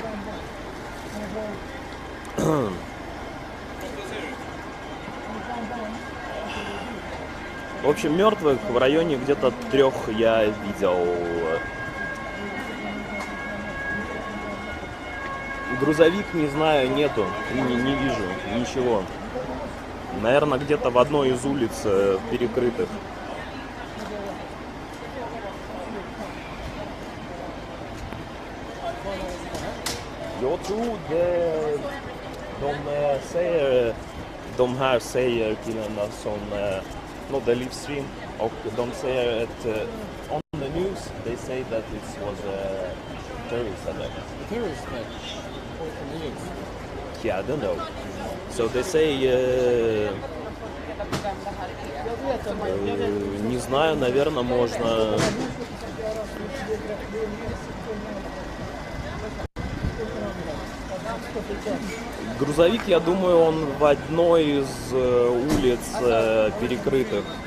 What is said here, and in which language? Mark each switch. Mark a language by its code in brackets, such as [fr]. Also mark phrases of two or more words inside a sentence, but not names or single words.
[ru] В общем, мертвых в районе где-то 3 я видел. Грузовик, не знаю, нету, не вижу ничего. Наверное, где-то в одной из улиц перекрытых. [sv] Jag tror de här säger killarna som nådde livstream och de säger att [en] on the news they say that this was a terrorist attack. Terrorist attack. Yeah, I don't know. So they say [ru] не знаю, наверное, можно. Грузовик, я думаю, он в одной из улиц перекрытых.